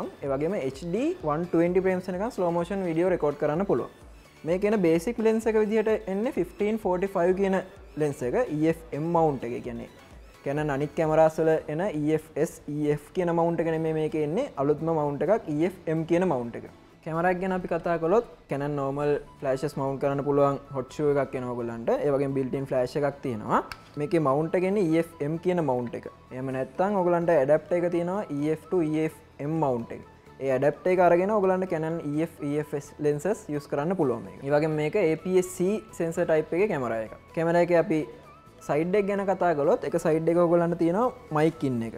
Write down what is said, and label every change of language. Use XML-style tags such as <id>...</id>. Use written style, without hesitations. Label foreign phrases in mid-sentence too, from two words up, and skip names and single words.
<si>ඒ වගේම HD 120 frames වෙනකන්</si> <en>slow motion video</en> <si>රෙකෝඩ් කරන්න පුළුවන්. මේ කියන</si> <en>basic lens</en> <si>එක විදිහට එන්නේ 1545 කියන ලෙන්ස් එක EF M mount එක කියන්නේ Canon අනිත් කැමරාස් වල එන EFS EF කියන mount එක නෙමෙයි මේකේ එන්නේ අලුත්ම mount එකක් EF M කියන mount එක. කැමරා එක ගැන අපි කතා කළොත් Canon</si> <en>normal flashes mount</en> <si>කරන්න පුළුවන්</si> <en>hot shoe</en> <si>එකක් එනවා ඔයගොල්ලන්ට. ඒ වගේම</si> <en>built in flash</en> <si>එකක් තියෙනවා. මේකේ mount එක එන්නේ EF M කියන mount එක. එහෙම නැත්නම් ඔයගොල්ලන්ට adapter එක තියෙනවා EF to EF M mount එක. ඒ ඇඩප්ටර් එක අරගෙන ඔයගලන්ට Canon EF EFS</si> <en>lenses use</en> <si>කරන්න පුළුවන් මේක. ඒ වගේම මේක APS-C</si> <en>sensor type</en> <si>එකේ කැමරා එකක්. කැමරා එකේ අපි side එක ගැන කතා කළොත් එක side එක ඔයගලන්ට තියෙනවා</si> <en>mic in</en> <si>එක.</si>